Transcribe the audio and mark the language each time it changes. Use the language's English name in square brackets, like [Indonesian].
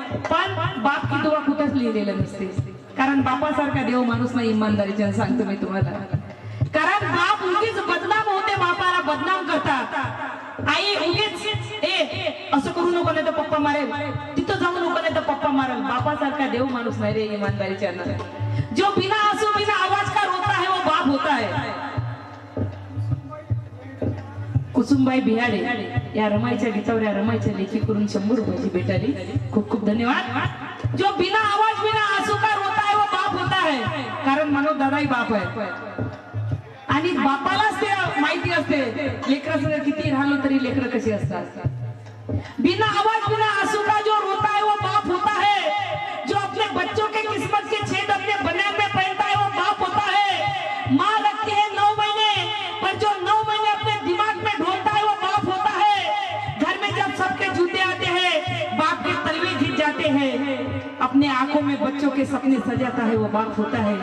[Marathi] पण [Hindi] बाप की दुआ [Marathi] कुठंच लिहिलेलं नसते. कारण बापासारखा देव माणूस नाही, इमानदारीच्या सांगतो मी तुम्हाला. कारण बाप उगीच बदनाम होते, बापाला बदनाम करतात. आई उगीच असं करू नको नाही तर पप्पा मारेल, तिथं जाऊ नको नाही तर पप्पा मारेल. बापासारखा देव माणूस नाही रे इमानदारीच्या. [Hindi] जो बिना आंसू बिना आवाज का रोता है वो बाप होता है. [Marathi] कुसुमबाई बिहाडे या रमाईच्या गीतावर या रमाईच्या लेखी करून 100 रुपयाची भेटाली. खूप खूप धन्यवाद. [Hindi] जो बिना आवाज बिना आंसू का रोता है वो बाप होता है. [Marathi] कारण मनोज दादाही बाप आहे आणि बापालाच ते माहिती असते लेकराचं किती राहिलं तरी लेकरं कशी असतात. [Hindi] बिना आवाज बिना आंसू का जो रोता है वो बाप होता है. जो अपने बच्चों के किस्मत के छेद अपने बनियान में पहनता है वो बाप होता है. माँ रखती है 9 महीने, पर जो 9 महीने अपने दिमाग में ढोलता है वो बाप होता है. घर में जब सबके जूते आते हैं, बाप के तलवे घिस जाते हैं, अपने आंखों में बच्चों के सपने सजाता है वो बाप होता है.